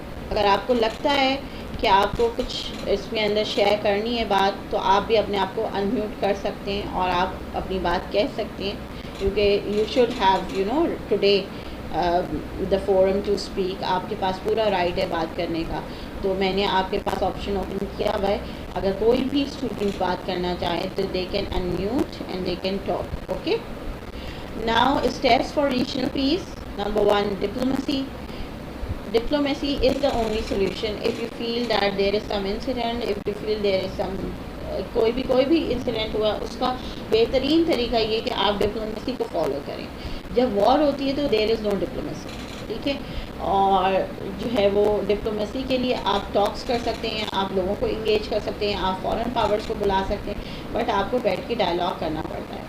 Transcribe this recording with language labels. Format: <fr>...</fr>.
<ur>اگر آپ کو لگتا ہے کہ آپ کو کچھ اس میں اندر شیئر کرنی ہے بات، تو آپ بھی اپنے آپ کو انمیوٹ کر سکتے ہیں اور آپ اپنی بات کہہ سکتے ہیں، کیونکہ</ur> <en>You should have today the forum to speak.</en> <ur>آپ کے پاس پورا رائٹ ہے بات کرنے کا. تو میں نے آپ کے پاس آپشن اوپن کیا ہوا ہے، اگر کوئی بھی اسٹوڈنٹ بات کرنا چاہے تو</ur> <en>They can unmute and they can talk.</en> <ur>Okay.</ur> <en>Now steps for regional peace.</en> <ur>Number 1 diplomacy.</ur> <en>diplomacy is the only solution. If you feel that there is some</en> <ur>incident, if you feel there is some کوئی بھی incident ہوا, اس کا بہترین طریقہ یہ کہ آپ diplomacy کو فالو کریں. جب وار ہوتی ہے تو</ur> <en>there is no diplomacy,</en> <ur>ٹھیک ہے. اور جو ہے وہ ڈپلومیسی کے لیے آپ ٹاکس کر سکتے ہیں, آپ لوگوں کو انگیج کر سکتے ہیں, آپ فورن پاورز کو بلا سکتے ہیں, بٹ آپ کو بیٹھ کے ڈائلاگ کرنا پڑتا ہے.</ur>